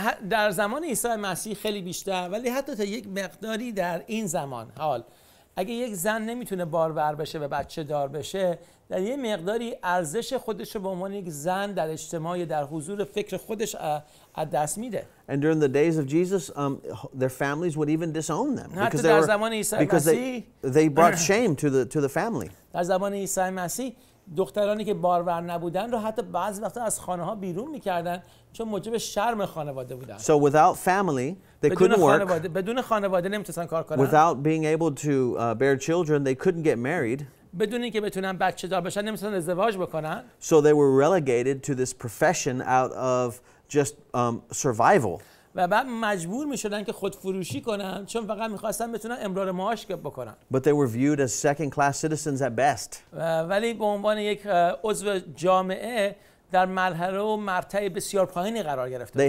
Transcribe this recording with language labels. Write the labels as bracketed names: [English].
[Persian] در زمان عیسی مسیح خیلی بیشتر، ولی حتی تا یک مقداری در این زمان حال اگه یک زن نمیتونه بارور بشه و بچه دار بشه، در یه مقداری ارزش خودش رو به عنوان یک زن در اجتماع در حضور فکر خودش از دست میده. [English] And during the days of Jesus, their families would even disown them because they brought shame to the family. [Persian] در زمان عیسی مسیح دخترانی که بارور نبودن رو حتی بعضی وقتا از خانه ها بیرون میکردن چون موجب شرم خانواده بودن. [English] So without family, they couldn't work. [Persian] بدون خانواده نمیتونن کار کنن. [English] Without being able to bear children, they couldn't get married. [Persian] بدون اینکه بتونن بچه دار بشن نمیتونن ازدواج بکنن. [English] So they were relegated to this profession out of just survival. [Persian] و بعد مجبور میشدن که خودفروشی کنن چون فقط میخواستن بتونن امرار معاش بکنن. [English] But they were viewed as second-class citizens at best. [Persian] ولی به عنوان یک عضو جامعه در مرحله و مرتبه بسیار پایینی قرار گرفته.